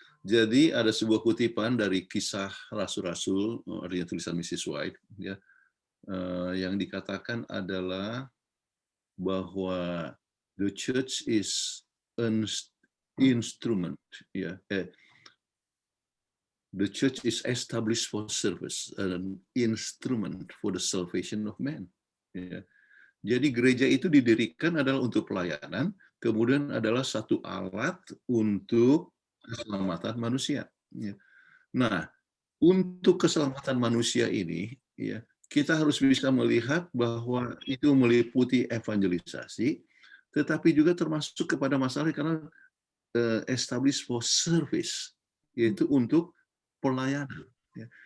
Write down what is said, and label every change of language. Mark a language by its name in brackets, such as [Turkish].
[Indonesian] Jadi ada sebuah kutipan dari Kisah Rasul-Rasul, artinya tulisan Mrs. White, ya, yang dikatakan adalah bahwa [English] the church is an instrument, [Indonesian] ya. [English] The church is established for service, an instrument for the salvation of man. [Indonesian] Ya. Jadi gereja itu didirikan adalah untuk pelayanan, kemudian adalah satu alat untuk keselamatan manusia. Ya. Nah, untuk keselamatan manusia ini, ya, kita harus bisa melihat bahwa itu meliputi evangelisasi, tetapi juga termasuk kepada masalah karena [English] established for service, [Indonesian] yaitu untuk pelayanan. Ya.